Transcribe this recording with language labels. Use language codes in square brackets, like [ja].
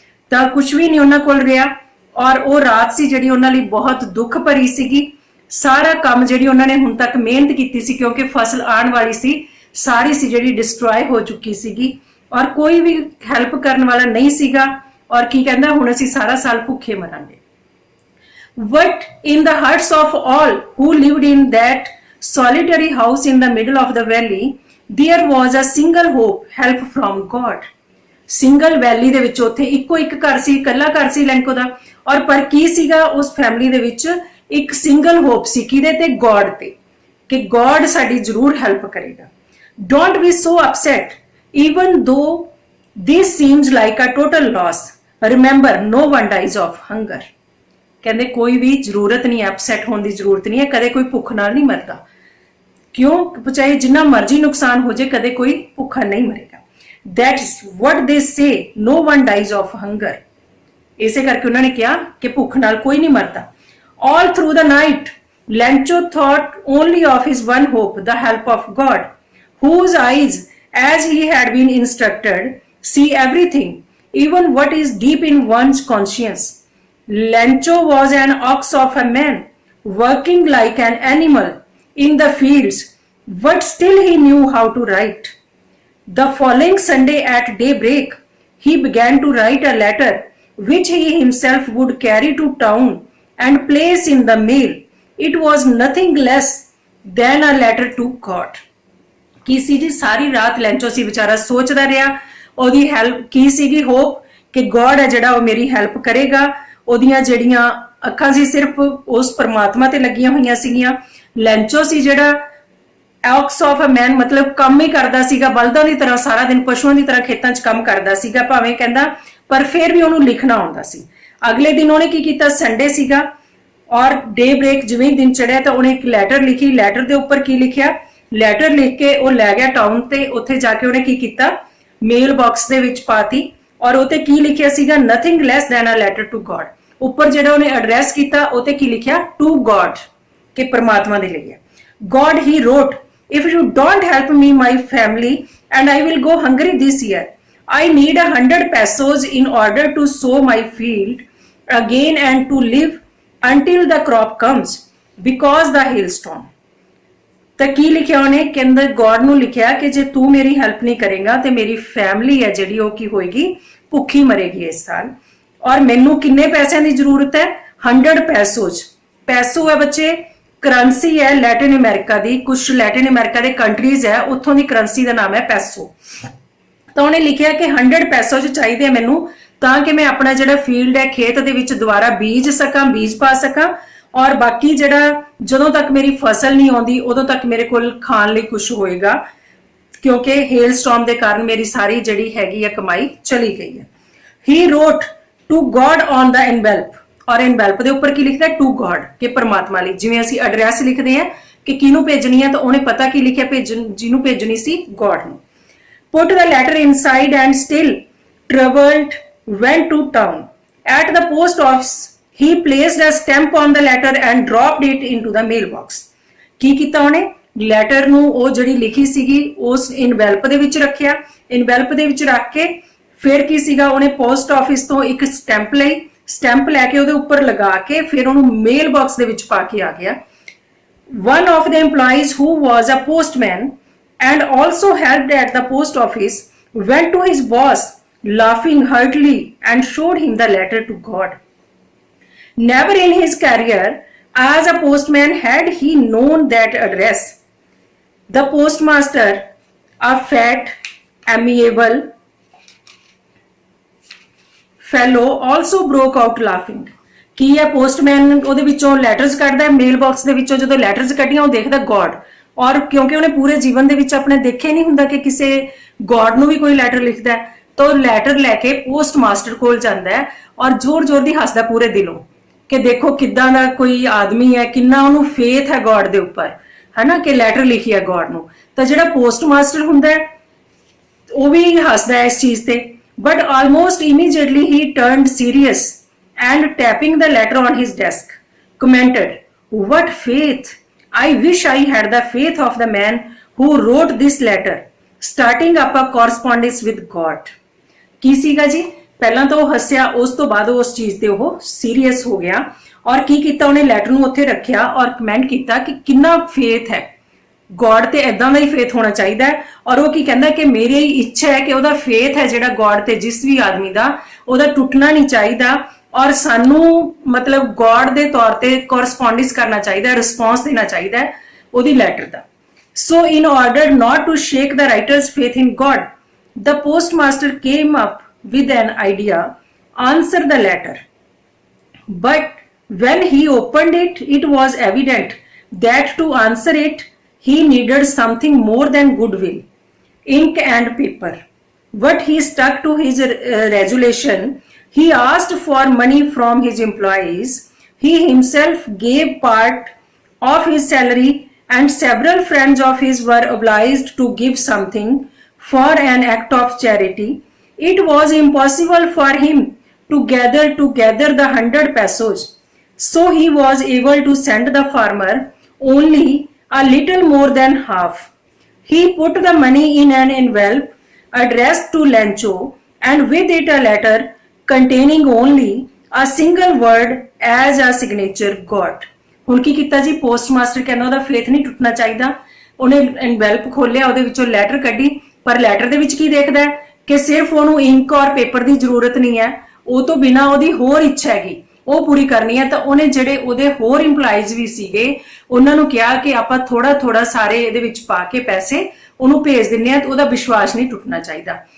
[pa] ਤਾਂ ਕੁਝ ਵੀ ਨਹੀਂ ਉਹਨਾਂ ਕੋਲ ਰਿਹਾ, ਔਰ ਉਹ ਰਾਤ ਸੀ ਜਿਹੜੀ ਉਹਨਾਂ ਲਈ ਬਹੁਤ ਦੁੱਖ ਭਰੀ ਸੀਗੀ। ਸਾਰਾ ਕੰਮ ਜਿਹੜੀ ਉਹਨਾਂ ਨੇ ਹੁਣ ਤੱਕ ਮਿਹਨਤ ਕੀਤੀ ਸੀ, ਕਿਉਂਕਿ ਫਸਲ ਆਉਣ ਵਾਲੀ ਸੀ, ਸਾਰੀ ਸੀ ਜਿਹੜੀ ਡਿਸਟਰੋਏ ਹੋ ਚੁੱਕੀ ਸੀਗੀ, ਔਰ ਕੋਈ ਵੀ ਹੈਲਪ ਕਰਨ ਵਾਲਾ ਨਹੀਂ ਸੀਗਾ। ਔਰ ਕੀ ਕਹਿੰਦਾ, ਹੁਣ ਅਸੀਂ ਸਾਰਾ ਸਾਲ ਭੁੱਖੇ ਮਰਾਂਗੇ। [en] But in the hearts of all who lived in that solitary house in the middle of the valley, there was a single hope, help from God. [pa] Single ਵੈਲੀ ਦੇ ਵਿੱਚ ਉੱਥੇ ਇੱਕੋ ਇੱਕ ਘਰ ਸੀ, ਇਕੱਲਾ ਘਰ ਸੀ ਲੈਂਕੋ ਦਾ। ਔਰ ਪਰ ਕੀ ਸੀਗਾ, ਉਸ ਫੈਮਿਲੀ ਦੇ ਵਿੱਚ ਇੱਕ ਸਿੰਗਲ ਹੋਪ ਸੀ, ਕਿਹਦੇ ਤੇ, ਗੋਡ ਤੇ, ਕਿ ਗੋਡ ਸਾਡੀ ਜ਼ਰੂਰ ਹੈਲਪ ਕਰੇਗਾ। [en] Don't be so upset even though this seems like a total loss. Remember, no one dies of hunger. [pa] ਕਹਿੰਦੇ ਕੋਈ ਵੀ ਜ਼ਰੂਰਤ ਨਹੀਂ, ਅਪਸੈਟ ਹੋਣ ਦੀ ਜ਼ਰੂਰਤ ਨਹੀਂ ਹੈ, ਕਦੇ ਕੋਈ ਭੁੱਖ ਨਾਲ ਨਹੀਂ ਮਰਦਾ। ਕਿਉਂ, ਚਾਹੇ ਜਿੰਨਾ ਮਰਜ਼ੀ ਨੁਕਸਾਨ ਹੋ ਜਾਏ, ਕਦੇ ਕੋਈ ਭੁੱਖਾ ਨਹੀਂ ਮਰੇਗਾ। [en] That's what they say, no one dies of hunger. [pa] ਇਸੇ ਕਰਕੇ ਉਹਨਾਂ ਨੇ ਕਿਹਾ ਕਿ ਭੁੱਖ ਨਾਲ ਕੋਈ ਨਹੀਂ ਮਰਦਾ। [en] All through the night, Lencho thought only of his one hope, the help of God, whose eyes, as he had been instructed, see everything, even what is deep in one's conscience. Lencho was an ox of a man, working like an animal in the fields, but still he knew how to write. The following Sunday at daybreak, he began to write a letter which he himself would carry to town and place in the mail. It was nothing less than a letter to God. [pa] ਕੀ ਸੀ ਜੀ, ਸਾਰੀ ਰਾਤ ਲੈਂਚੋ ਸੀ ਵਿਚਾਰਾ ਸੋਚਦਾ ਰਿਹਾ, ਉਹਦੀ help ਕੀ ਸੀਗੀ, hop ਕਿ God ਹੈ ਜਿਹੜਾ ਉਹ ਮੇਰੀ ਹੈਲਪ ਕਰੇਗਾ। ਉਹਦੀਆਂ ਜਿਹੜੀਆਂ ਅੱਖਾਂ ਸੀ ਸਿਰਫ ਉਸ ਪਰਮਾਤਮਾ ਤੇ ਲੱਗੀਆਂ ਹੋਈਆਂ ਸੀਗੀਆਂ। ਲੈਂਚੋ ਸੀ ਜਿਹੜਾ [en] ox of a man, [pa] ਮਤਲਬ ਕੰਮ ਹੀ ਕਰਦਾ ਸੀਗਾ ਬਲਦਾਂ ਦੀ ਤਰ੍ਹਾਂ, ਸਾਰਾ ਦਿਨ ਪਸ਼ੂਆਂ ਦੀ ਤਰ੍ਹਾਂ ਖੇਤਾਂ 'ਚ ਕੰਮ ਕਰਦਾ ਸੀਗਾ ਭਾਵੇਂ ਕਹਿੰਦਾ, ਪਰ ਫਿਰ ਵੀ ਉਹਨੂੰ ਲਿਖਣਾ ਆਉਂਦਾ ਸੀ। ਅਗਲੇ ਦਿਨ ਉਹਨੇ ਕੀ ਕੀਤਾ, ਸੰਡੇ ਸੀਗਾ ਔਰ ਡੇ ਬ੍ਰੇਕ ਜਿਵੇਂ ਦਿਨ ਚੜਿਆ ਤਾਂ ਉਹਨੇ ਇੱਕ ਲੈਟਰ ਲਿਖੀ। ਲੈਟਰ ਦੇ ਉੱਪਰ ਕੀ ਲਿਖਿਆ, ਲੈਟਰ ਲਿਖ ਕੇ ਉਹ ਲੈ ਗਿਆ ਟਾਊਨ ਤੇ, ਉੱਥੇ ਜਾ ਕੇ ਉਹਨੇ ਕੀ ਕੀਤਾ, ਮੇਲ ਬਾਕਸ ਦੇ ਵਿੱਚ ਪਾਤੀ ਔਰ ਉਹਤੇ ਕੀ ਲਿਖਿਆ ਸੀਗਾ, [en] Nothing less than a letter to God. [pa] ਉੱਪਰ ਜਿਹੜਾ ਉਹਨੇ ਐਡਰੈਸ ਕੀਤਾ ਉਹਤੇ ਕੀ ਲਿਖਿਆ, [en] to God, [pa] ਕਿ ਪਰਮਾਤਮਾ ਦੇ ਲਈ ਹੈ। [en] God, he wrote, if you don't help me, my family, and I will go hungry this year. I need 100 pesos in order to sow my field again and to live until the crop comes because the hailstorm. [pa] ਤਾਂ ਕੀ ਲਿਖਿਆ ਉਹਨੇ, ਕਹਿੰਦਾ God ਨੂੰ ਲਿਖਿਆ ਕਿ ਜੇ ਤੂੰ ਮੇਰੀ ਹੈਲਪ ਨਹੀਂ ਕਰੇਗਾ ਤੇ ਮੇਰੀ ਫੈਮਿਲੀ ਹੈ ਜਿਹੜੀ ਉਹ ਕੀ ਹੋਏਗੀ, ਭੁੱਖੀ ਮਰੇਗੀ ਇਸ ਸਾਲ। ਔਰ ਮੈਨੂੰ ਕਿੰਨੇ ਪੈਸਿਆਂ ਦੀ ਜ਼ਰੂਰਤ ਹੈ, 100 ਪੈਸੋਜ਼। ਪੈਸੋ ਹੈ ਬੱਚੇ, ਕਰੰਸੀ ਹੈ ਲੈਟਿਨ ਅਮਰੀਕਾ ਦੀ, ਕੁਝ ਲੈਟਿਨ ਅਮਰੀਕਾ ਦੇ ਕੰਟਰੀਜ਼ ਹੈ ਉੱਥੋਂ ਦੀ ਕਰੰਸੀ ਦਾ ਨਾਮ ਹੈ ਪੈਸੋ। ਤਾਂ ਉਹਨੇ ਲਿਖਿਆ ਕਿ 100 ਪੈਸੋਜ਼ ਚਾਹੀਦੇ ਮੈਨੂੰ ਤਾਂ ਕਿ ਮੈਂ ਆਪਣਾ ਜਿਹੜਾ ਫੀਲਡ ਹੈ ਖੇਤ ਦੇ ਵਿੱਚ ਦੁਬਾਰਾ ਬੀਜ ਸਕਾਂ, ਬੀਜ ਪਾ ਸਕਾਂ ਔਰ ਬਾਕੀ ਜਿਹੜਾ ਜਦੋਂ ਤੱਕ ਮੇਰੀ ਫਸਲ ਨਹੀਂ ਆਉਂਦੀ ਉਦੋਂ ਤੱਕ ਮੇਰੇ ਕੋਲ ਖਾਣ ਲਈ ਕੁਝ ਹੋਏਗਾ, ਕਿਉਂਕਿ ਹੇਲ ਸਟਾਰਮ ਦੇ ਕਾਰਨ ਮੇਰੀ ਸਾਰੀ ਜਿਹੜੀ ਹੈਗੀ ਆ ਕਮਾਈ ਚਲੀ ਗਈ ਹੈ। [en] he wrote to God on the envelope, [pa] ਔਰ ਐਨਵੈਲਪ ਦੇ ਉੱਪਰ ਕੀ ਲਿਖਦਾ, [en] to God, [pa] ਕਿ ਪਰਮਾਤਮਾ ਲਈ। ਜਿਵੇਂ ਅਸੀਂ ਐਡਰੈਸ ਲਿਖਦੇ ਆ ਕਿ ਕਿਹਨੂੰ ਭੇਜਣੀ ਹੈ ਤਾਂ ਉਹਨੇ ਪਤਾ ਕੀ ਲਿਖਿਆ, ਜਿਹਨੂੰ ਭੇਜਣੀ ਸੀ ਗੋਡ ਨੂੰ। [en] Put the letter inside and still travelled went to town. At the post office, he placed a stamp on the letter and dropped it into the mailbox. [pa] ਕੀ ਕੀਤਾ ਉਹਨੇ, ਲੈਟਰ ਨੂੰ ਉਹ ਜਿਹੜੀ ਲਿਖੀ ਸੀਗੀ ਉਸ ਇਨਵੈਲਪ ਦੇ ਵਿੱਚ ਰੱਖਿਆ। ਇਨਵੈਲਪ ਦੇ ਵਿੱਚ ਰੱਖ ਕੇ ਫਿਰ ਕੀ ਸੀਗਾ, ਉਹਨੇ ਪੋਸਟ ਆਫਿਸ ਤੋਂ ਇੱਕ ਸਟੈਂਪ ਲਈ, ਸਟੈਂਪ ਲੈ ਕੇ ਉਹਦੇ ਉੱਪਰ ਲਗਾ ਕੇ ਫਿਰ ਉਹਨੂੰ ਮੇਲ ਬਾਕਸ ਦੇ ਵਿੱਚ ਪਾ ਕੇ ਆ ਗਿਆ। [en] One of the employees who was a postman and also helped at the post office went to his boss laughing heartily and showed him the letter to God. Never in his career as a postman had he known that address. The postmaster, a fat, amiable fellow, also broke out laughing. [pa] ਕੀ ਹੈ, postman ਉਹਦੇ ਵਿੱਚੋਂ letters ਕੱਢਦਾ ਹੈ, ਮੇਲ box ਦੇ ਵਿੱਚੋਂ ਜਦੋਂ letters ਕੱਢੀਆਂ ਉਹ ਦੇਖਦਾ ਗੋਡ, ਔਰ ਕਿਉਂਕਿ ਉਹਨੇ ਪੂਰੇ ਜੀਵਨ ਦੇ ਵਿੱਚ ਆਪਣੇ ਦੇਖਿਆ ਨਹੀਂ ਹੁੰਦਾ ਕਿ ਕਿਸੇ ਗੋਡ ਨੂੰ ਵੀ ਕੋਈ ਲੈਟਰ ਲਿਖਦਾ ਹੈ, ਤਾਂ ਲੈਟਰ ਲੈ ਕੇ ਪੋਸਟ ਮਾਸਟਰ ਕੋਲ ਜਾਂਦਾ ਹੈ ਔਰ ਜ਼ੋਰ-ਜ਼ੋਰ ਦੀ ਹੱਸਦਾ ਪੂਰੇ ਦਿਲੋਂ ਕਿ ਦੇਖੋ ਕਿੱਦਾਂ ਦਾ ਕੋਈ ਆਦਮੀ ਹੈ, ਕਿੰਨਾ ਉਹਨੂੰ ਫੇਥ ਹੈ ਗੋਡ ਦੇ ਉੱਪਰ, ਹਨਾ, ਕਿ ਲੈਟਰ ਲਿਖੀ ਹੈ ਗੋਡ ਨੂੰ। ਤਾਂ ਜਿਹੜਾ ਪੋਸਟ ਮਾਸਟਰ ਹੁੰਦਾ ਹੈ ਉਹ ਵੀ ਹੱਸਦਾ ਹੈ ਇਸ ਚੀਜ਼ ਤੇ, [en] But almost immediately he turned serious and tapping the letter on his desk commented, what faith! I wish I had the faith of the man who wrote this letter, starting up a correspondence with God. [pa] ਕੀ ਸੀਗਾ ਜੀ, ਪਹਿਲਾਂ ਤਾਂ ਉਹ ਹੱਸਿਆ, ਉਸ ਤੋਂ ਬਾਅਦ ਉਸ ਚੀਜ਼ ਤੇ ਉਹ ਸੀਰੀਅਸ ਹੋ ਗਿਆ ਔਰ ਕੀ ਕੀਤਾ, ਉਹਨੇ ਲੈਟਰ ਨੂੰ ਉੱਥੇ ਰੱਖਿਆ ਔਰ ਕਮੈਂਟ ਕੀਤਾ ਕਿ ਕਿੰਨਾ ਫੇਥ ਹੈ ਗੋਡ ਤੇ, ਏਦਾਂ ਦਾ ਹੀ ਫੇਥ ਹੋਣਾ ਚਾਹੀਦਾ ਹੈ। ਔਰ ਉਹ ਕੀ ਕਹਿੰਦਾ ਕਿ ਮੇਰੀ ਇੱਛਾ ਹੈ ਕਿ ਉਹਦਾ ਫੇਥ ਹੈ ਜਿਹੜਾ ਗੋਡ ਤੇ ਜਿਸ ਵੀ ਆਦਮੀ ਦਾ, ਉਹਦਾ ਟੁੱਟਣਾ ਨਹੀਂ ਚਾਹੀਦਾ ਔਰ ਸਾਨੂੰ ਮਤਲਬ ਗੋਡ ਦੇ ਤੌਰ ਤੇ ਕੋਰਸਪੋਂਡੈਂਸ ਕਰਨਾ ਚਾਹੀਦਾ, ਰਿਸਪੌਂਸ ਦੇਣਾ ਚਾਹੀਦਾ ਹੈ ਉਹਦੀ letter ਦਾ। [en] So in order not to shake the writer's faith in God, the postmaster came up with an idea, answer the letter. But when he opened it, it was evident that to answer it, he needed something more than goodwill, ink and paper. But he stuck to his resolution. He asked for money from his employees. He himself gave part of his salary and several friends of his were obliged to give something for an act of charity. It was impossible for him to gather together the 100 pesos, so he was able to send the farmer only a little more than half. He put the money in an envelope addressed to Lencho and with it a letter containing only a single word as a signature, God. [pa] ਹੁਣ ਕੀ ਕੀਤਾ ਜੀ, post master ਕਹਿੰਦਾ ਉਹਦਾ faith ਨਹੀਂ ਟੁੱਟਣਾ ਚਾਹੀਦਾ। ਉਹਨੇ envelope ਖੋਲਿਆ, ਉਹਦੇ ਵਿੱਚੋਂ ਲੈਟਰ ਕੱਢੀ, ਪਰ ਲੈਟਰ ਦੇ ਵਿੱਚ ਕੀ ਦੇਖਦਾ ਹੈ ਕਿ ਸਿਰਫ ਉਹਨੂੰ ਇੰਕ ਔਰ ਪੇਪਰ ਦੀ ਜ਼ਰੂਰਤ ਨਹੀਂ ਹੈ, ਉਹ ਤੋਂ ਬਿਨਾ ਉਹਦੀ ਹੋਰ ਇੱਛਾ ਹੈਗੀ ਉਹ ਪੂਰੀ ਕਰਨੀ ਹੈ। ਤਾਂ ਉਹਨੇ ਜਿਹੜੇ ਉਹਦੇ ਹੋਰ ਇੰਪਲਾਈਜ਼ ਵੀ ਸੀਗੇ ਉਹਨਾਂ ਨੂੰ ਕਿਹਾ ਕਿ ਆਪਾਂ ਥੋੜਾ ਥੋੜਾ ਸਾਰੇ ਇਹਦੇ ਵਿੱਚ ਪਾ ਕੇ ਪੈਸੇ ਉਹਨੂੰ ਭੇਜ ਦਿੰਨੇ ਆ, ਤੇ ਉਹਦਾ ਵਿਸ਼ਵਾਸ ਨਹੀਂ ਟੁੱਟਣਾ ਚਾਹੀਦਾ।